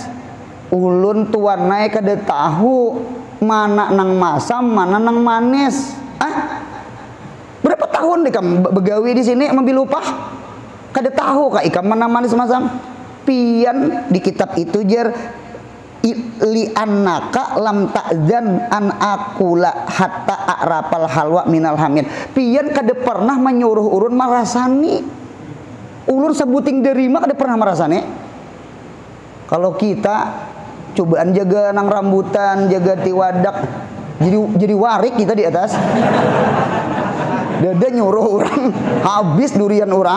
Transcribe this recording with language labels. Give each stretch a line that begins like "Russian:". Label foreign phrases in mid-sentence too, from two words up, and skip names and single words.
Banjar: Ulun tuan naik kada tahu mana nang masam, mana nang manis. Berapa tahun ikam begawi di sini membil upah. Kada tahu kak ikam mana-mana semacam pian di kitab itu jer
Arabic: لأنك لم تأذن أن آكل حتى أعرف الحلو من الحامض.
Banjar: Pian kada pernah menyuruh urun marasani. Ulun sebuting derima kada pernah marasani. Kalau kita cobaan jaga nang rambutan, jaga tiwadak, jadi warik kita di atas. Dada nyuruh orang, habis durian orang.